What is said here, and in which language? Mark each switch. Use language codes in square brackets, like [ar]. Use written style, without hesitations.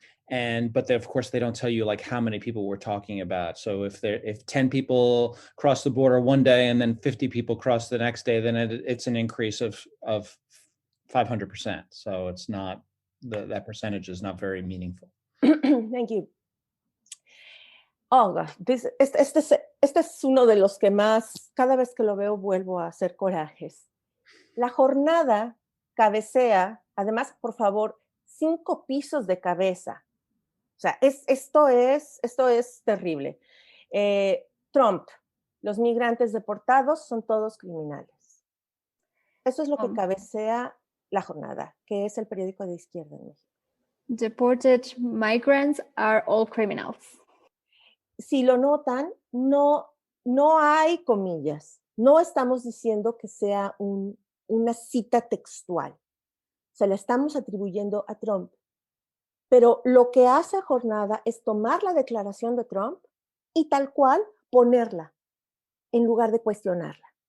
[en] But of course they don't tell you like how many people we're talking about. So if 10 people cross the border one day and then 50 people cross the next day, then it's an increase of 500%. So it's not, that percentage is not very meaningful. Thank you. [es] Oh, este es uno de los que más, cada vez que lo veo, vuelvo a hacer corajes. La jornada cabecea, además, por favor, 5 pisos de cabeza. O sea, esto es terrible. Trump, los migrantes deportados son todos criminales. Eso es lo que cabecea la jornada, que es el periódico de izquierda en México. [en] Deported migrants are all criminals. [es] Si lo notan, no hay comillas. No estamos diciendo que sea una cita textual. Se la estamos atribuyendo a Trump. Pero lo que hace Jornada es tomar la declaración de Trump y tal cual ponerla en lugar de cuestionarla.